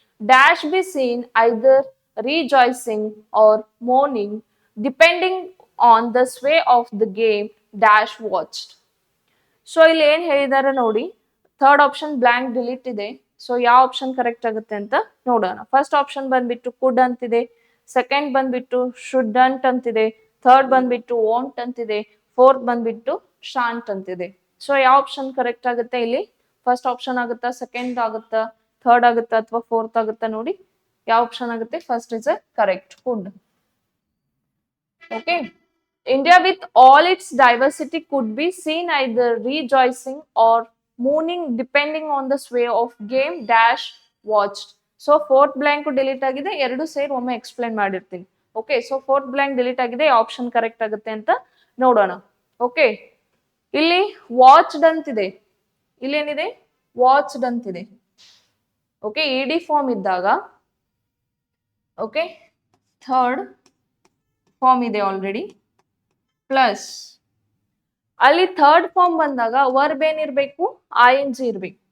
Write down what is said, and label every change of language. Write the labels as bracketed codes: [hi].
[en] Dash be seen either rejoicing or mourning depending on the sway of the game dash watched. [kn] So ಇಲ್ಲಿ ಏನ್ ಹೇಳಿದಾರೆ ನೋಡಿ. Third option blank delete ಇದೆ. So ಯಾವ option correct ಆಗುತ್ತೆ ಅಂತ ನೋಡೋಣ. ಫಸ್ಟ್ ಆಪ್ಷನ್ ಬಂದ್ಬಿಟ್ಟು ಕುಡ್ ಅಂತಿದೆ, ಸೆಕೆಂಡ್ ಬಂದ್ಬಿಟ್ಟು ಶುಡ್ಂಟ್ ಅಂತಿದೆ, ಥರ್ಡ್ ಬಂದ್ಬಿಟ್ಟು ವೋಂಟ್ ಅಂತಿದೆ, ಫೋರ್ತ್ ಬಂದ್ಬಿಟ್ಟು ಶಾಂಟ್ ಅಂತಿದೆ. ಸೊ ಯಾವ ಆಪ್ಷನ್ ಕರೆಕ್ಟ್ ಆಗುತ್ತೆ ಇಲ್ಲಿ? ಫಸ್ಟ್ ಆಪ್ಷನ್ ಆಗುತ್ತಾ, ಸೆಕೆಂಡ್ ಆಗುತ್ತಾ, ಥರ್ಡ್ ಆಗುತ್ತಾ ಅಥವಾ ಫೋರ್ತ್ ಆಗುತ್ತಾ ನೋಡಿ. ಯಾವ ಆಪ್ಷನ್ ಆಗುತ್ತೆ? [en] First is correct, could. Okay, India with all its diversity could be seen either rejoicing or mooning depending on the sway of game dash watched. [kn] So fourth blank delete ಆಗಿದೆ, ಎರಡು ಸೇರಿ ಒಮ್ಮೆ explain ಮಾಡಿರ್ತೀನಿ. Okay, so fourth blank delete ಆಗಿದೆ, option correct ಆಗುತ್ತೆ ಅಂತ ನೋಡೋಣ. Okay, ಇಲ್ಲಿ ವಾಚ್ಡ್ ಅಂತಿದೆ, ಇಲ್ಲೇನಿದೆ ವಾಚ್ಡ್ ಅಂತಿದೆ. ಓಕೆ, ಇಡಿ ಫಾರ್ಮ್ ಇದ್ದಾಗ, ಓಕೆ ಥರ್ಡ್ ಫಾರ್ಮ್ ಇದೆ ಆಲ್ರೆಡಿ, ಪ್ಲಸ್ ಅಲ್ಲಿ ಥರ್ಡ್ ಫಾರ್ಮ್ ಬಂದಾಗ ವರ್ಬ್ ಏನಿರ್ಬೇಕು, ING ಇರ್ಬೇಕು.